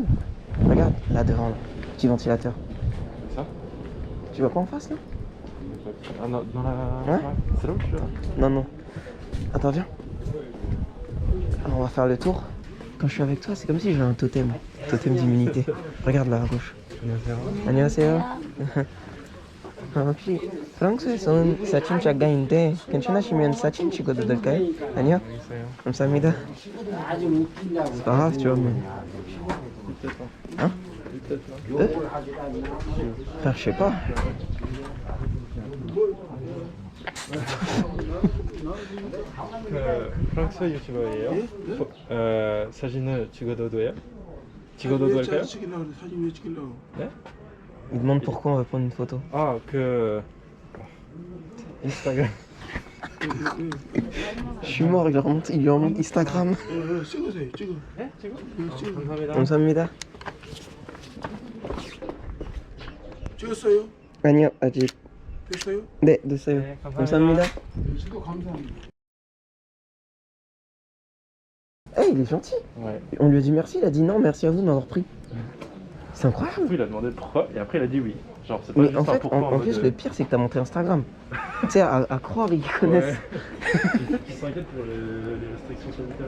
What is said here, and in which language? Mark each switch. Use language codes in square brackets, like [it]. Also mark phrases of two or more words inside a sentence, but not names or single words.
[fr] Regarde, là devant, là. Petit ventilateur. Ça? Tu vois quoi en face là? Ah non, dans la... Ouais. C'est là où je suis là? Non, non. Attends, viens. Alors, on va faire le tour. Quand je suis avec toi, c'est comme si j'avais un totem. Totem d'immunité. Regarde là à gauche. [ko] 안녕하세요. 혹시 프랑스에서 온 사진 작가인데 괜찮으시면 사진 찍어도 될까요? 아니요? 감사합니다. [fr] C'est pas grave, tu vois, mais... Hein? Eux? Frère, je sais pas. [ko] 프랑스 유튜버예요. 사진을 찍어도 돼요? 찍어도 될까요? 사진 왜 찍으려고? 네? [fr] Il demande pourquoi on va prendre une photo. [ko] 아, 그... 인스타그램. [fr] Je suis mort, il lui remonte Instagram. [ko] 찍으세요, 찍어. 네? 찍어? 감사합니다. 감사합니다. 찍었어요? 아니요, 아직. 됐어요? 네, 됐어요. 네, 감사합니다. 저도 감사합니다. [fr] Eh, il est gentil. Ouais. On lui a dit merci, il a dit non, merci à vous de m'avoir pris. C'est incroyable. Après, il a demandé pourquoi et après, il a dit oui. Genre, c'est pas Mais juste en un fait, pourquoi en plus, mode, le pire, c'est que t'as montré Instagram. Tu sais, à croire, ils connaissent. Ils s'inquiètent pour les restrictions sanitaires.